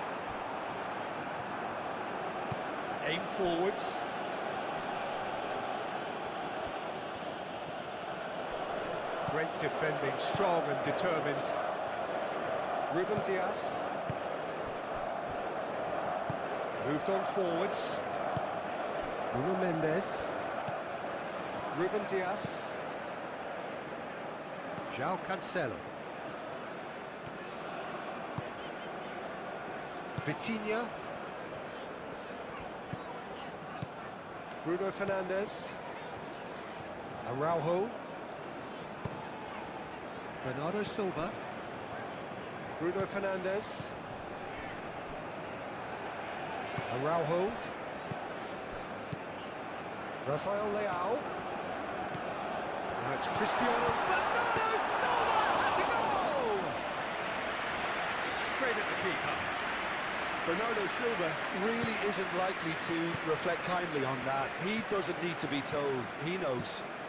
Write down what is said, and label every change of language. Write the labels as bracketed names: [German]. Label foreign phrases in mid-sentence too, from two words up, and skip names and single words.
[English] Aim forwards. Great defending, strong and determined. Ruben Dias. Moved on forwards. Nuno Mendes. Ruben Dias. João Cancelo. Vitinha. Bruno Fernandes. Araujo. Bernardo Silva. Bruno Fernandes. Araujo. Rafael Leao. Now it's Cristiano. Bernardo Silva has a goal! Straight at the keeper. Bernardo Silva really isn't likely to reflect kindly on that. He doesn't need to be told. He knows.